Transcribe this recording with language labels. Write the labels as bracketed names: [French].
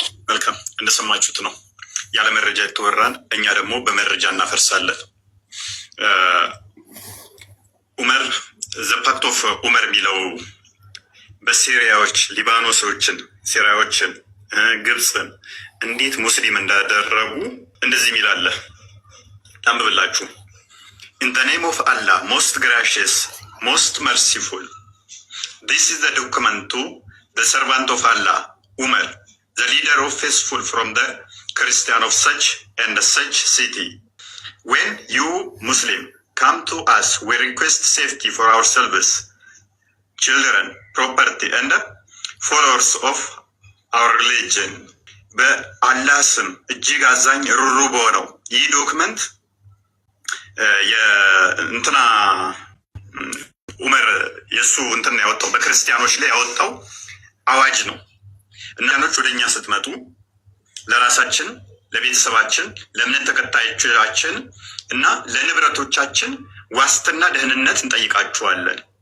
[Amharic] መልካም እንደሰማችሁት ነው። ያለ መረጃ የተወራን እኛ ደግሞ በመረጃ እናፈርሳለን። ዑመር ዘፓክት ኦፍ ዑመር የሚለው በሲሪያዎች ሊባኖሶችን፣ ሲሪያዎችን፣ ግብፅን እንዴት ሙስሊም እንዳደረጉ እንደዚህ የሚላለ አንብብላችሁ። [English] In the name of Allah, most gracious, most merciful. This is the document to the servant of Allah, Umar, the leader of faithful from the Christian of such and such city. When you Muslim come to us, we request safety for ourselves, children, property, and followers of our religion. [Amharic] በአላህ ስም እጅግ አዛኝ ሩሩ በሆነው ይህ ዶክመንት የእንትና ዑመር የእሱ እንትና ያወጣው በክርስቲያኖች ላይ ያወጣው አዋጅ ነው። እናኖች ወደኛ ስትመጡ ለራሳችን፣ ለቤተሰባችን፣ ለእምነት ተከታዮቻችን እና ለንብረቶቻችን ዋስትና ደህንነት እንጠይቃችኋለን።